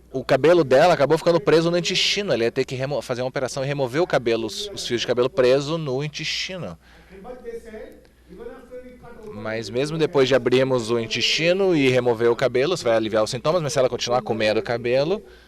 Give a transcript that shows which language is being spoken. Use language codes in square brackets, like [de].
[pt] O cabelo dela acabou ficando preso no intestino. Ela ia ter que fazer uma operação e remover o cabelo, os fios de cabelo preso no intestino. [en] But they said, even after we cut open, [pt] Mas mesmo depois de abrirmos o intestino e remover o cabelo, isso vai aliviar os sintomas, mas se ela continuar comendo o cabelo,